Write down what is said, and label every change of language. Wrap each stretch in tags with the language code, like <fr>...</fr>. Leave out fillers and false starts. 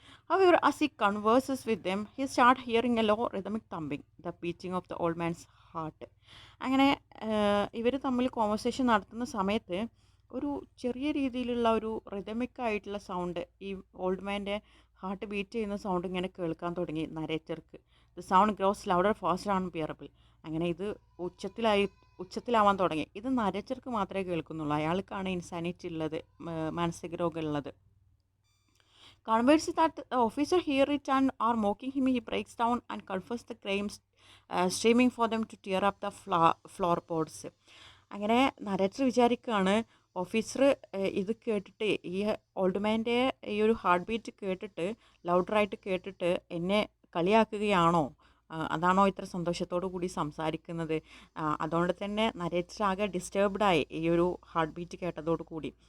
<en>However, as he converses with them, he starts hearing a low rhythmic thumping, the beating of the old man's heart.</en> <ml>അങ്ങനെ ഇവർ തമ്മിൽ conversation നടത്തുന്ന സമയത്ത് ഒരു ചെറിയ രീതിയിലുള്ള ഒരു റിതമിക് ആയിട്ടുള്ള സൗണ്ട്, ഈ ഓൾഡ് മാൻ്റെ ഹാർട്ട് ബീറ്റ് ചെയ്യുന്ന സൗണ്ട് ഇങ്ങനെ കേൾക്കാൻ തുടങ്ങി നരേറ്റർക്ക്.</ml> <en>The sound grows louder faster unbearable.</en> <ml>അങ്ങനെ ഇത് ഉച്ചത്തിലാവാൻ തുടങ്ങി. ഇത് നരേറ്റർക്ക് മാത്രമേ കേൾക്കുന്നുള്ളൂ, അയാൾക്കാണ് ഇൻസാനിറ്റി ഉള്ളത്, മാനസിക രോഗം ഉള്ളത്.</ml> <en>Convinced that the officer hear it and are mocking him, he breaks down and confesses the crimes, streaming for them to tear up the floorboards.</en> <ml>അങ്ങനെ നരേറ്റർ വിചാരിക്കുകയാണ്, ഓഫീസർ ഇത് കേട്ടിട്ട്, ഈ ഓൾഡ് മാൻ്റെ ഈ ഒരു ഹാർട്ട് ബീറ്റ് കേട്ടിട്ട്, ലൗഡറായിട്ട് കേട്ടിട്ട് എന്നെ കളിയാക്കുകയാണോ, അതാണോ ഇത്ര സന്തോഷത്തോടു കൂടി സംസാരിക്കുന്നത്. അതുകൊണ്ട് തന്നെ നരേറ്റർ ആകെ ഡിസ്റ്റർബ്ഡായി ഈ ഒരു ഹാർട്ട് ബീറ്റ് കേട്ടതോടു കൂടി.</ml>